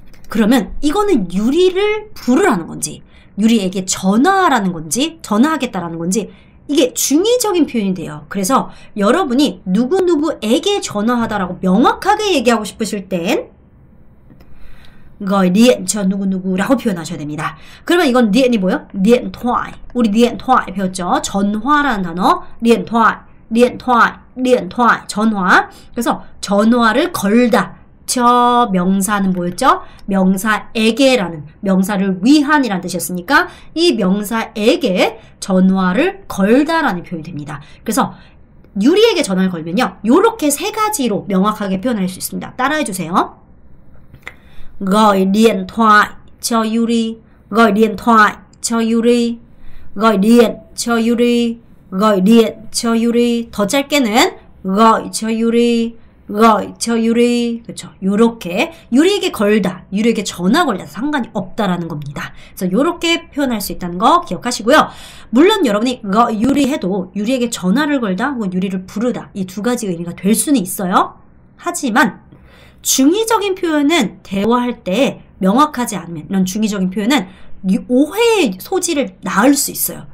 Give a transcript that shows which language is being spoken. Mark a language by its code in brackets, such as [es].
[ko] 그러면 이거는 유리를 부르라는 건지 유리에게 전화하라는 건지 전화하겠다라는 건지 이게 중의적인 표현이 돼요. 그래서 여러분이 누구누구에게 전화하다라고 명확하게 얘기하고 싶으실 땐 [vi] gọi điện cho [ko] 누구누구라고 표현하셔야 됩니다. 그러면 이건 điện 이 뭐예요? [vi] điện thoại. [ko] 우리 điện thoại 배웠죠? 전화라는 단어. [vi] điện thoại, [ko] 전화. 그래서 전화를 걸다. 저 명사는 뭐였죠? 명사에게라는, 명사를 위한이라는 뜻이었으니까 이 명사에게 전화를 걸다라는 표현이 됩니다. 그래서 유리에게 전화를 걸면요, 요렇게 세 가지로 명확하게 표현할 수 있습니다. 따라해 주세요. [vi] gọi điện thoại cho Yuri, gọi điện thoại cho Yuri, gọi điện cho Yuri, gọi điện cho Yuri. [ko] 더 짧게는 [vi] gọi cho Yuri, gọi cho Yuri. [ko] 그렇죠. 요렇게 유리에게 걸다, 유리에게 전화 걸다 상관이 없다라는 겁니다. 그래서 요렇게 표현할 수 있다는 거 기억하시고요. 물론 여러분이 유리 해도 유리에게 전화를 걸다 혹은 유리를 부르다, 이 두 가지 의미가 될 수는 있어요. 하지만 중의적인 표현은 대화할 때 명확하지 않으면, 이런 중의적인 표현은 오해의 소지를 낳을 수 있어요.